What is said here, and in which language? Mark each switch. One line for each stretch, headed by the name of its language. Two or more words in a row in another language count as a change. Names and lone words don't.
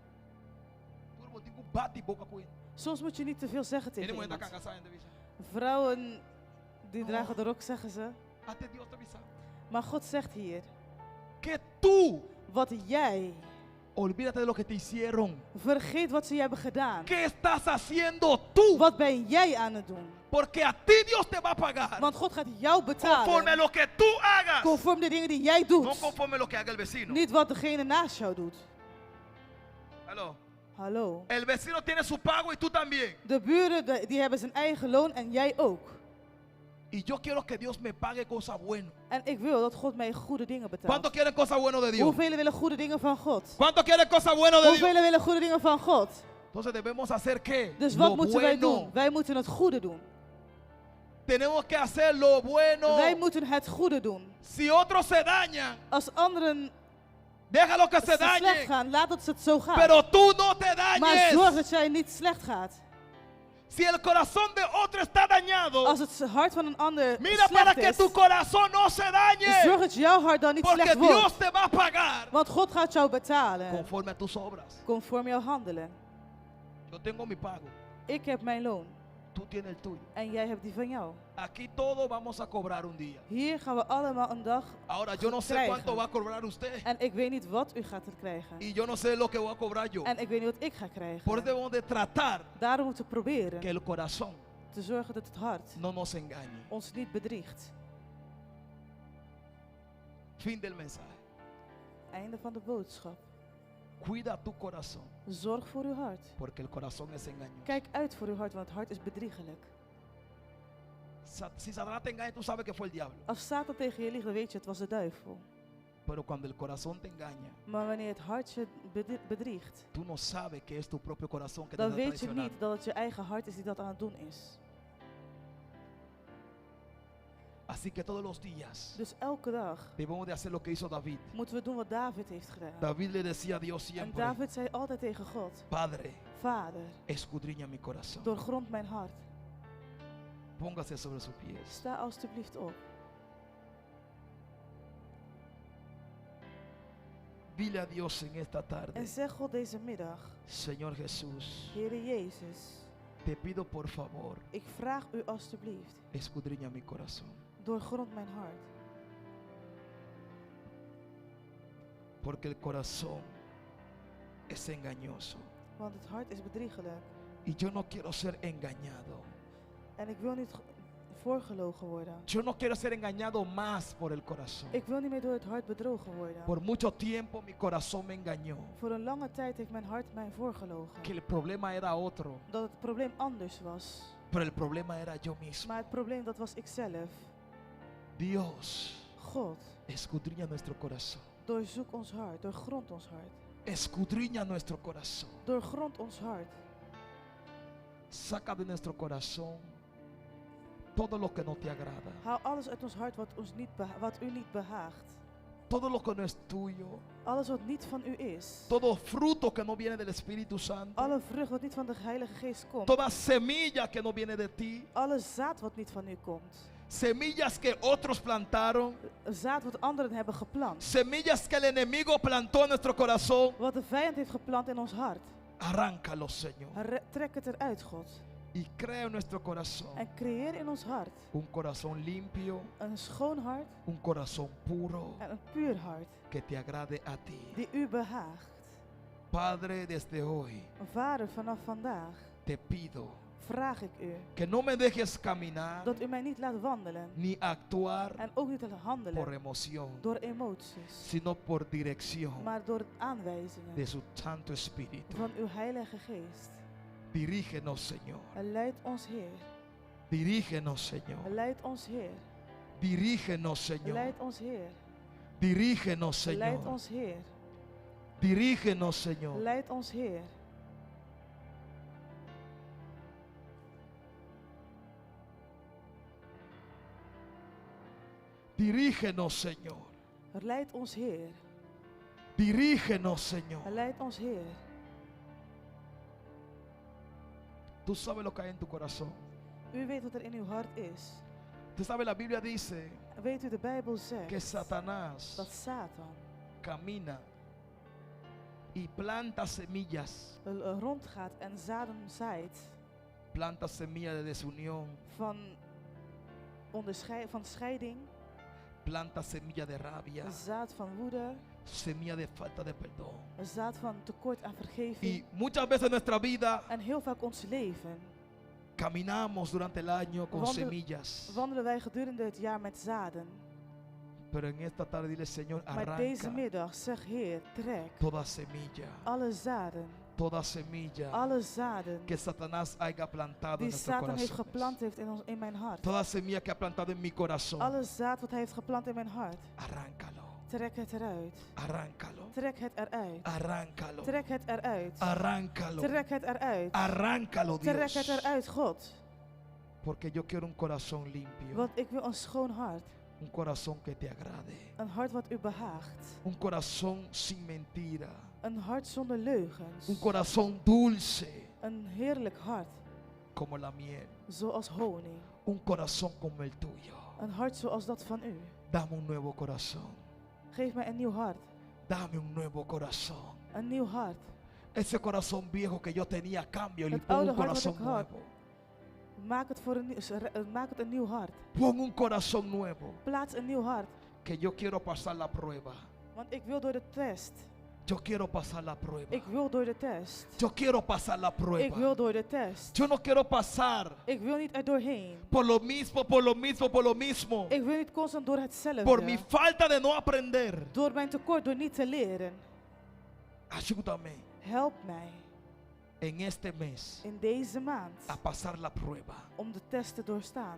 Portuguese: Bate boca com ele.
Dutch: Soms moet je niet te veel zeggen tegen
Portuguese: Ele manda
Dutch: iemand.
Portuguese: cagar saindo, bicho.
Dutch: Vrouwen die dragen de rok, zeggen ze.
Portuguese: Até Deus te avisar.
Dutch: Maar God zegt hier,
Spanish: Que tú
Dutch: wat jij,
Spanish: olvídate de lo que te hicieron.
Dutch: vergeet wat ze je hebben gedaan.
Spanish: ¿Qué estás haciendo tú?
Dutch: Wat ben jij aan het doen?
Spanish: Porque a ti Dios te va a pagar
Dutch: Want God gaat jou
Spanish: conforme a
Dutch: betalen.
Spanish: lo que tú hagas,
Dutch: Conform de dingen die jij
Spanish: no
Dutch: doet.
Spanish: conforme a lo que haga el vecino.
Dutch: Niet wat degene naast jou doet.
Spanish: Aló.
Dutch: Hallo.
Spanish: El vecino tiene su pago y tú también.
Dutch: De buren die hebben zijn eigen loon en jij ook.
Spanish: Y yo quiero que Dios me pague cosas buenas.
Dutch: En ik wil dat God mij goede dingen
Spanish: ¿Cuántos
Dutch: betaalt.
Spanish: quieren cosas buenas de Dios?
Dutch: Hoeveel willen goede dingen van God?
Spanish: ¿Cuántos quieren cosas buenas de Dios?
Dutch: Hoeveel willen goede dingen van God?
Spanish: Entonces debemos hacer qué?
Dutch: Dus wat
Spanish: Lo
Dutch: moeten wij
Spanish: bueno.
Dutch: doen? Wij moeten het goede doen.
Spanish: Tenemos que hacer lo bueno.
Dutch: Wij moeten het goede doen.
Spanish: Si otros se dañan,
Dutch: Als anderen
Spanish: déjalo que se
Dutch: slecht
Spanish: dañen.
Dutch: gaan, laat het het zo gaan.
Spanish: Pero tú no te
Dutch: Maar zorg
Spanish: dañes.
Dutch: dat jij niet slecht gaat.
Spanish: Si el corazón de otro está dañado,
Dutch: Als het hart van een ander
Spanish: mira para
Dutch: slecht
Spanish: que
Dutch: is,
Spanish: tu corazón no se dañe.
Dutch: zorg dat jouw hart dan niet
Spanish: Porque
Dutch: slecht
Spanish: Dios
Dutch: wordt.
Spanish: te va a pagar
Dutch: Want God gaat jou betalen.
Spanish: conforme a tus obras.
Dutch: Conform jouw handelen.
Spanish: Yo tengo mi pago.
Dutch: Ik heb mijn loon.
Spanish: Tú tienes el tuyo.
Dutch: En jij hebt die van jou.
Spanish: Aquí todos vamos a cobrar un día.
Dutch: Hier gaan we allemaal een dag
Spanish: Ahora yo no sé
Dutch: krijgen.
Spanish: cuánto va a cobrar usted.
Dutch: En ik weet niet wat u gaat krijgen.
Spanish: Y yo no sé lo que voy a cobrar yo.
Dutch: En ik weet niet wat ik ga krijgen.
Spanish: Por eso debemos de tratar
Dutch: Daarom moeten we proberen
Spanish: que el corazón
Dutch: te zorgen dat het hart
Spanish: no nos engañe.
Dutch: ons niet bedriegt.
Spanish: Fin del mensaje.
Dutch: Einde van de boodschap.
Spanish: Cuida tu corazón,
Dutch: Zorg voor uw hart.
Spanish: porque el corazón es engañoso.
Dutch: Kijk uit voor uw hart, want het hart is bedriegelijk.
Spanish: Si Satanás te engaña, tú sabes que fue el diablo.
Dutch: Als Satan tegen je liegt, dan weet je het was de duivel.
Spanish: Pero cuando el corazón te engaña,
Dutch: Maar wanneer het hart je bedriegt,
Spanish: tú no sabes que es tu propio corazón que te
Dutch: dan
Spanish: está
Dutch: weet je
Spanish: traicionando.
Dutch: niet dat het je eigen hart is die dat aan het doen is.
Spanish: Así que todos los días
Dutch: Dus elke dag
Spanish: debemos de hacer lo que hizo David.
Dutch: moeten we doen wat David heeft gedaan.
Spanish: David le decía a Dios
Dutch: En
Spanish: siempre:
Dutch: David zei altijd tegen God,
Spanish: Padre,
Dutch: Vader,
Spanish: escudriña mi corazón.
Dutch: doorgrond mijn hart.
Spanish: Póngase sobre sus pies.
Dutch: Sta alstublieft op.
Spanish: Dile a Dios en esta
Dutch: En
Spanish: tarde:
Dutch: zeg God deze middag,
Spanish: Señor Jesús,
Dutch: Heere Jezus,
Spanish: te pido por favor,
Dutch: ik vraag u alstublieft,
Spanish: escudriña mi corazón.
Dutch: doorgrond mijn hart.
Spanish: Porque el corazón es engañoso.
Dutch: Want het hart is bedriegelijk.
Spanish: Y yo no quiero ser engañado.
Dutch: En ik wil niet voorgelogen worden.
Spanish: Yo no quiero ser engañado más por el corazón.
Dutch: Ik wil niet meer door het hart bedrogen worden.
Spanish: Por mucho tiempo mi corazón me engañó.
Dutch: Voor een lange tijd heeft mijn hart mij voorgelogen.
Spanish: Que el problema era otro.
Dutch: Dat het probleem anders was.
Spanish: Pero el problema era yo mismo.
Dutch: Maar het probleem dat was ikzelf.
Spanish: Dios,
Dutch: God,
Spanish: escudriña nuestro corazón.
Dutch: doorzoek ons hart, doorgrond ons hart.
Spanish: Escudriña nuestro corazón.
Dutch: Doorgrond ons hart.
Spanish: Saca de nuestro corazón todo lo que no te agrada.
Dutch: Haal alles uit ons hart wat u niet behaagt.
Spanish: Todo lo que no es tuyo.
Dutch: Alles wat niet van u is.
Spanish: Todo fruto que no viene del Espíritu Santo.
Dutch: Alle vrucht wat niet van de Heilige Geest komt.
Spanish: Toda semilla que no viene de ti.
Dutch: Alle zaad wat niet van u komt.
Spanish: Semillas que otros plantaron.
Dutch: Zaad wat anderen hebben geplant.
Spanish: Semillas que el enemigo plantó en nuestro corazón.
Dutch: Wat de vijand heeft geplant in ons hart.
Spanish: Arráncalo, Señor.
Dutch: Trek het eruit, God.
Spanish: Y crea en nuestro corazón
Dutch: En creëer in ons hart
Spanish: un corazón limpio,
Dutch: een schoon hart
Spanish: un corazón puro
Dutch: en een puur hart
Spanish: que te agrade a ti.
Dutch: die u behaagt.
Spanish: Padre, desde hoy
Dutch: Vader, vanaf vandaag
Spanish: te pido
Dutch: vraag ik u
Spanish: que no me dejes caminar
Dutch: dat u mij niet laat wandelen
Spanish: ni actuar
Dutch: en ook niet laat
Spanish: por
Dutch: handelen
Spanish: emoción,
Dutch: door emoties,
Spanish: sino por dirección
Dutch: maar door aanwijzingen
Spanish: de su Santo Espíritu.
Dutch: van uw Heilige Geest.
Spanish: Dirígenos, Señor.
Dutch: Leid ons Heer.
Spanish: Dirígenos, Señor.
Dutch: Leid ons Heer.
Spanish: Dirígenos, Señor.
Dutch: Leid ons Heer.
Spanish: Dirígenos,
Dutch: Leid
Spanish: Señor.
Dutch: ons Heer.
Spanish: Dirígenos, Señor.
Dutch: Leid ons Heer.
Spanish: Dirígenos, Señor.
Dutch: Leid ons Heer.
Spanish: Dirígenos, Señor.
Dutch: Leid ons Heer.
Spanish: Tú sabes lo que hay en tu corazón.
Dutch: U weet wat er in uw hart is.
Spanish: Tú sabes, la Biblia dice
Dutch: Weet u, de Bijbel
Spanish: que
Dutch: zegt
Spanish: Satanás
Dutch: dat Satan
Spanish: camina y planta semillas.
Dutch: rondgaat en zaden zaait
Spanish: Planta semillas de desunión.
Dutch: van scheiding,
Spanish: Planta semillas de rabia.
Dutch: een zaad van woede,
Spanish: Semilla de falta de perdón.
Dutch: een zaad van tekort aan
Spanish: Y
Dutch: vergeving.
Spanish: muchas veces en nuestra vida
Dutch: En heel vaak ons leven
Spanish: caminamos durante el año con
Dutch: Wandel-
Spanish: semillas.
Dutch: wandelen wij gedurende het jaar met zaden.
Spanish: Pero en esta tarde dile, Señor,
Dutch: Maar deze
Spanish: arranca
Dutch: middag zeg Heer, trek
Spanish: toda semilla.
Dutch: alle zaden,
Spanish: Toda semilla
Dutch: alle zaden
Spanish: que Satanás haya plantado en
Dutch: die
Spanish: nuestro
Dutch: Satan heeft
Spanish: corazón.
Dutch: geplant heeft in mijn hart.
Spanish: Toda semilla que ha plantado en mi corazón.
Dutch: Alle zaad wat hij heeft geplant in mijn hart.
Spanish: Arráncalo.
Dutch: Trek het eruit.
Spanish: Arráncalo.
Dutch: Trek het eruit.
Spanish: Arráncalo.
Dutch: Trek het eruit.
Spanish: Arráncalo.
Dutch: Trek het eruit.
Spanish: Arráncalo,
Dutch: Trek
Spanish: Dios.
Dutch: het eruit, God.
Spanish: Porque yo quiero un corazón limpio.
Dutch: Want ik wil een schoon hart.
Spanish: Un corazón que te agrade.
Dutch: Een hart wat u behaagt.
Spanish: Un corazón sin mentira.
Dutch: Een hart zonder leugens.
Spanish: Un corazón dulce
Dutch: Een heerlijk hart.
Spanish: como la miel.
Dutch: Zoals honing.
Spanish: Un corazón como el tuyo.
Dutch: Een hart zoals dat van u.
Spanish: Dame un nuevo corazón.
Dutch: Geef mij een nieuw hart.
Spanish: Dame un nuevo corazón.
Dutch: Een nieuw hart.
Spanish: Ese corazón viejo que yo tenía, cambio y le
Dutch: Het
Spanish: pongo
Dutch: oude
Spanish: un
Dutch: hart wat
Spanish: corazón
Dutch: ik had.
Spanish: nuevo.
Dutch: Maak het een nieuw hart.
Spanish: Pon un corazón nuevo.
Dutch: Plaats een nieuw hart.
Spanish: Que yo quiero pasar la prueba.
Dutch: Want ik wil door de test.
Spanish: Yo quiero pasar la prueba.
Dutch: Ik wil door de test.
Spanish: Yo quiero pasar la
Dutch: Ik
Spanish: prueba.
Dutch: wil door de test.
Spanish: Yo no quiero pasar
Dutch: Ik wil niet er doorheen.
Spanish: por lo mismo, por lo mismo, por lo mismo.
Dutch: Ik wil niet constant door hetzelfde.
Spanish: Por mi falta de no aprender.
Dutch: Door mijn tekort, door niet te leren.
Spanish: Ayúdame
Dutch: Help mij
Spanish: en este mes
Dutch: in deze maand
Spanish: a pasar la prueba.
Dutch: om de test te doorstaan.